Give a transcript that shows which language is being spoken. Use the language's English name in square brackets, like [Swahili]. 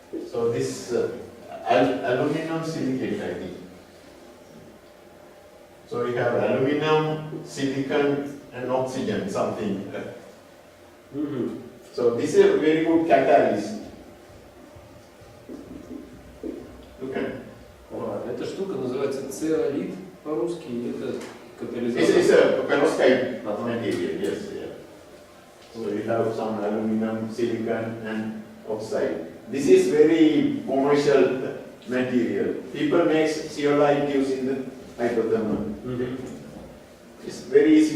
[English] So this aluminum silicate, I think. So we have aluminum, silicon, and oxygen, something. So this is a very good catalyst. Look at. [Russian] Эта штука называется цеолит по-русски, и это катализатор. [English] This is a perovskite material, yes. Yeah. So we have some aluminum, silicon, and oxide. This is very commercial material. People make zeolite using the hydrothermal. It's very easy.